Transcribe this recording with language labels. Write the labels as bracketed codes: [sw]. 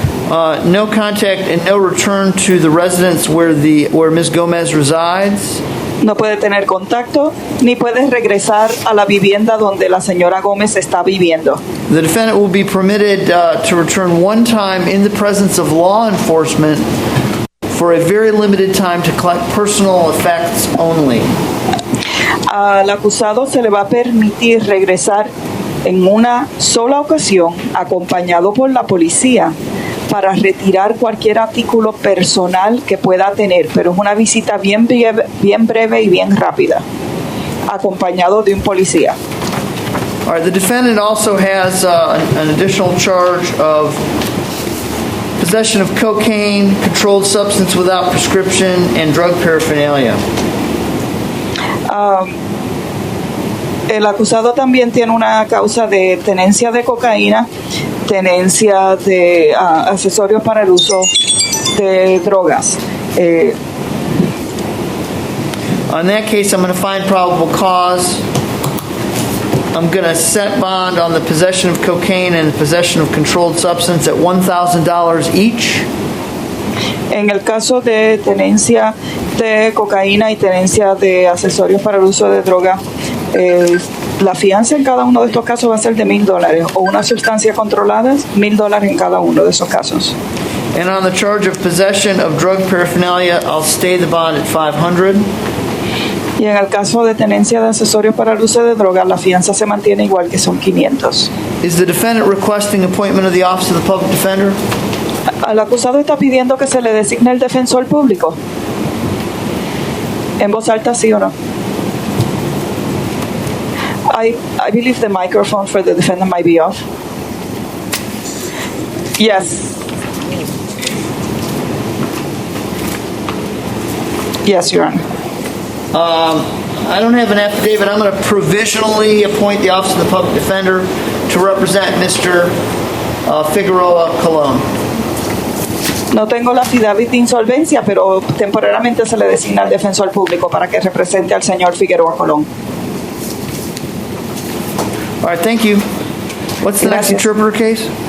[en] No contact and no return to the residence where Ms. Gomez resides. [es] No puede tener contacto ni puede regresar a la vivienda donde la señora Gómez está viviendo. [en] The defendant will be permitted to return one time in the presence of law enforcement for a very limited time to collect personal effects only. [es] Al acusado se le va a permitir regresar en una sola ocasión, acompañado por la policía, para retirar cualquier artículo personal que pueda tener, pero es una visita bien breve y bien rápida, acompañado de un policía. [en] All right, the defendant also has an additional charge of possession of cocaine, controlled substance without prescription, and drug paraphernalia. [es] El acusado también tiene una causa de tenencia de cocaína, tenencia de accesorios para el uso de drogas. [en] On that case, I'm going to find probable cause. I'm going to set bond on the possession of cocaine and possession of controlled substance at $1,000 each. [es] En el caso de tenencia de cocaína y tenencia de accesorios para el uso de droga, la fianza en cada uno de estos casos va a ser de $1,000 o una sustancia controlada, $1,000 en cada uno de esos casos. [en] And on the charge of possession of drug paraphernalia, I'll stay the bond at $500. [es] Y en el caso de tenencia de accesorios para el uso de drogas, la fianza se mantiene igual, que son 500. [en] Is the defendant requesting appointment of the Office of the Public Defender? [es] Al acusado está pidiendo que se le designe el defensor público. En voz alta, ¿sí o no? [en] I believe the microphone for the defendant might be off. Yes. Yes, Your Honor. I don't have an affidavit. I'm going to provisionally appoint the Office of the Public Defender to represent Mr. Figueroa Colon. [es] No tengo la affidavit de insolvencia, pero temporalmente se le designa al defensor público para que represente al señor Figueroa Colón. [en] All right, thank you. What's the next [es] Gracias. [en] interpreter case?